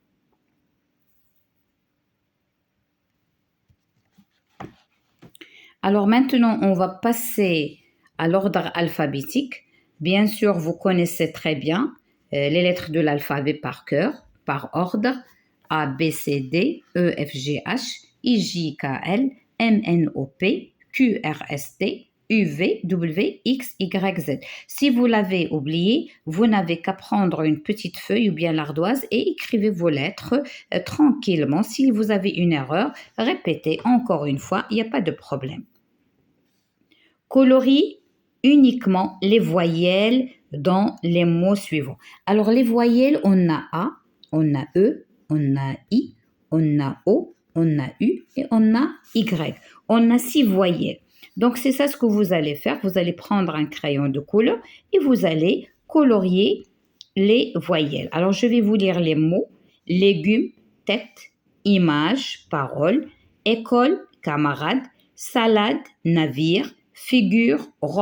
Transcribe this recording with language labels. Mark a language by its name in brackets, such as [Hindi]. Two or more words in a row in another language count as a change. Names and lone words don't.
[French] Alors maintenant, on va passer à l'ordre alphabétique. Bien sûr, vous connaissez très bien les lettres de l'alphabet par cœur, par ordre. A, B, C, D, E, F, G, H, I, J, K, L, M, N, O, P, Q, R, S, T, U, V, W, X, Y, Z. Si vous l'avez oublié, vous n'avez qu'à prendre une petite feuille ou bien l'ardoise et écrivez vos lettres tranquillement. Si vous avez une erreur, répétez encore une fois, il n'y a pas de problème. Colorie uniquement les voyelles dans les mots suivants. Alors, les voyelles, on a A, on a E, on a I, on a O, on a U et on a Y. On a 6 voyelles. Donc, c'est ça ce que vous allez faire. Vous allez prendre un crayon de couleur et vous allez colorier les voyelles. Alors, je vais vous lire les mots. Légumes, tête, image, parole, école, camarade, salade, navire, figure, robe.